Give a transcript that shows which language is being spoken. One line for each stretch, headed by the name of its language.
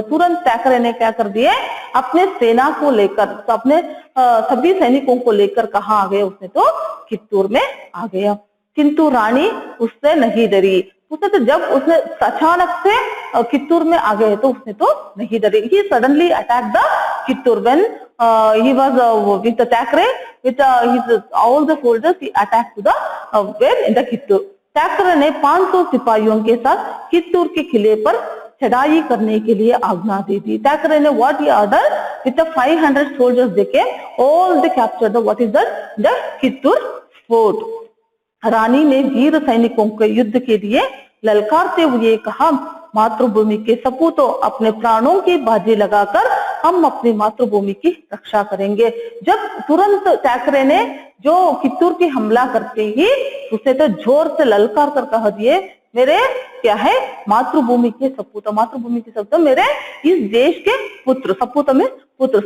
Hindi: तुरंत ठाकरे ने क्या कर दिया, अपने सेना को लेकर, तो अपने सभी सैनिकों को लेकर कहाँ आ गए? उसने तो कित्तूर में आ गया। किंतु रानी उससे नहीं डरी। उसने तो जब उसने अचानक से कित्तूर में आ गए तो उसने तो नहीं डरी।
English: He suddenly attack the Kittur when he was with the Thackeray with his all the soldiers, he attacked to the where in the Kittur.
Hindi: Thackeray ने 500 सिपाहियों के साथ कित्तूर के किले पर चढ़ाई करने के लिए आज्ञा दे दी।
English: Thackeray ने what he ordered with the 500 soldiers they came, all they captured the what is the Kittur fort।
Hindi: रानी ने वीर सैनिकों के युद्ध के लिए ललकारते हुए कहा, मातृभूमि के सपूतों, अपने प्राणों की बाजी लगाकर हम अपनी मातृभूमि की रक्षा करेंगे। जब तुरंत ठाकरे ने जो कित्तूर की हमला करते ही उसे तो जोर से ललकार कर कह दिए, मेरे क्या है, मातृभूमि के सपूत, मातृभूमि के सपूत, मेरे इस देश के पुत्र, सपूत में पुत्र।